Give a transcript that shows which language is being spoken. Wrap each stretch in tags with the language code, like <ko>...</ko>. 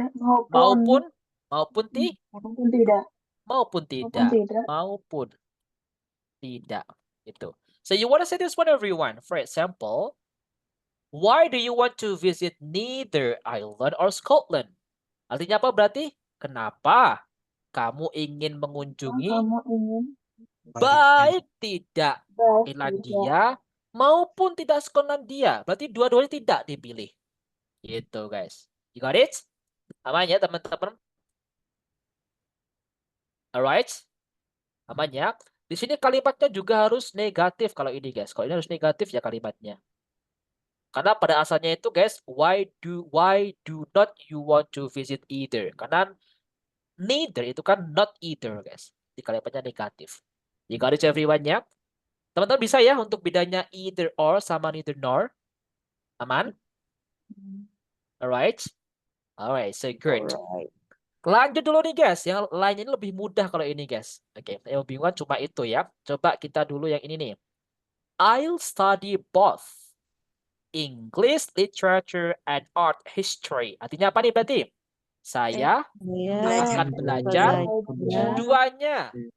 <id>maupun tidak maupun tidak maupun tidak gitu.</id> <en>So you want to say this one everyone. For example, why do you want to visit neither Ireland or Scotland?</en> <id>Artinya apa berarti? Kenapa kamu ingin mengunjungi baik tidak Irlandia maupun tidak Skotlandia? Berarti dua-duanya tidak dipilih. Gitu guys.</id> <en>You got it?</en> <id>Aman ya teman-teman? Alright? Aman ya? Di sini kalimatnya juga harus negatif kalau ini guys. Kalau ini harus negatif ya kalimatnya.</id> <en>Karena pada asalnya itu guys, why do not you want to visit either?</en> <id>Karena neither itu kan not either guys. Di kalimatnya negatif.</id> <en>You got it everyone</en> <id>ya? Teman-teman bisa ya untuk bedanya either or sama neither nor? Aman? Alright?</id> <en>Alright, so good.</en> <id>Lanjut dulu nih guys, yang lainnya ini lebih mudah kalau ini guys. Oke, yang bingungan cuma itu ya. Coba kita dulu yang ini nih.</id> <en>I'll study both English, literature, and art history.</en> <id>Artinya apa nih berarti? Saya akan belajar duanya.</id>